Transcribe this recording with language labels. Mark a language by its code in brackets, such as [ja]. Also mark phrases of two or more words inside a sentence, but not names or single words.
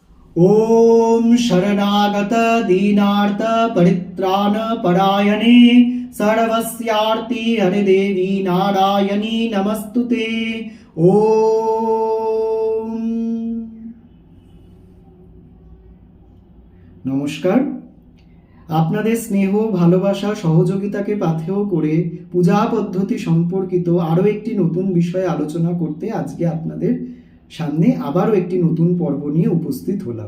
[sa] ओम शरणागत दीनार्थ परित्राण परायणे सर्वस्यार्ति हरिदेवी नारायणी नमस्तुते। [bn] ओम নমস্কার। আপনাদের স্নেহ ভালোবাসা সহযোগিতাকে পাথেয় করে পূজা পদ্ধতি সম্পর্কিত আরও একটি নতুন বিষয়ে আলোচনা করতে আজকে আপনাদের সামনে আবারও একটি নতুন পর্ব নিয়ে উপস্থিত হলাম।